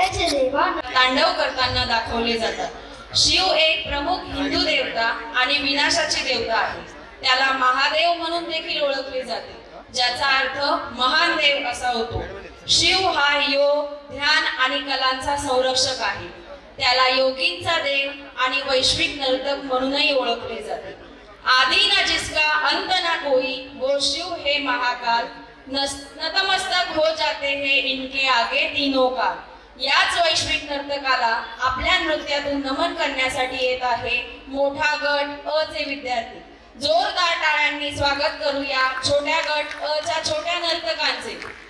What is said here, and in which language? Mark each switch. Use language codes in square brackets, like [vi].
[mr] तांडव करताना दाखवले जातात. शिव एक प्रमुख हिंदू देवता आणि विनाशाची देवता आहे. त्याला महादेव म्हणून देखील ओळखले जाते, ज्याचा अर्थ महान देव असा होतो. शिव हा योग, ध्यान आणि कलांचा संरक्षक आहे. त्याला योगींचा देव आणि वैश्विक नर्तक म्हणूनही ओळखले जाते. [hi] आदि ना जिसका अंत ना कोई वो शिव है महाकाल, नतमस्तक हो जाते हैं इनके आगे तीनों काल. [mr] याच वैश्विक नर्तकाला आपल्या नृत्यातून नमन करण्यासाठी येत आहे मोठा गट अ चे विद्यार्थी. जोरदार टाळ्यांनी स्वागत करूया छोट्या गट अ च्या छोट्या नर्तकांचे.